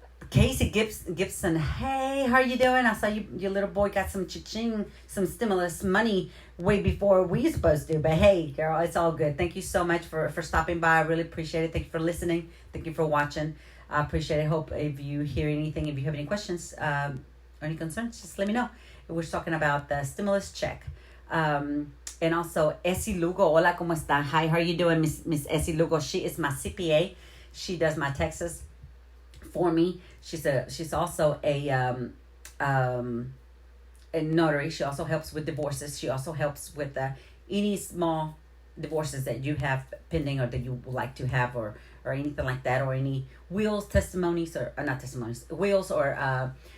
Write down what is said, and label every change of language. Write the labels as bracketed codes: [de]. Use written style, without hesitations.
[en] Casey Gibson, hey, how are you doing? I saw your little boy got some cha-ching, some stimulus money way before we supposed to, but hey, girl, it's all good. Thank you so much for stopping by. I really appreciate it. Thank you for listening. Thank you for watching. I appreciate it. Hope if you hear anything, if you have any questions or any concerns, just let me know. We're talking about the stimulus check. And also, [es] Essie Lugo, hola, ¿cómo está? [en] Hi, how are you doing, Miss Essie Lugo? She is my CPA. She does my taxes for me. She's also a notary. She also helps with divorces. She also helps with any small divorces that you have pending or that you would like to have or anything like that, or any wills, testimonies, or not testimonies, wills, or